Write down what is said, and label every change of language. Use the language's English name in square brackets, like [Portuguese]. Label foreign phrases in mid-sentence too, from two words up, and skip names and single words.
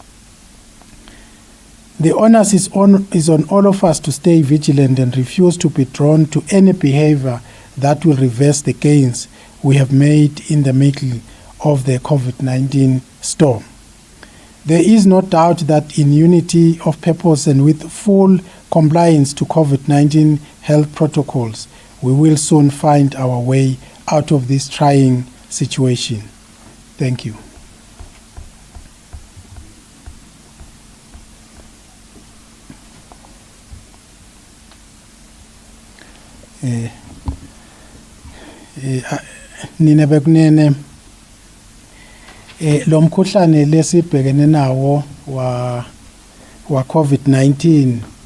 [English] The onus is on all of us to stay vigilant and refuse to be drawn to any behavior that will reverse the gains we have made in the middle of the COVID-19 storm. There is no doubt that in unity of purpose and with full compliance to COVID-19 health protocols, we will soon find our way out of this trying situation. Thank you. [Swati] Nina bekunene lo mkhuhlane lesibhekene nawo wa COVID-19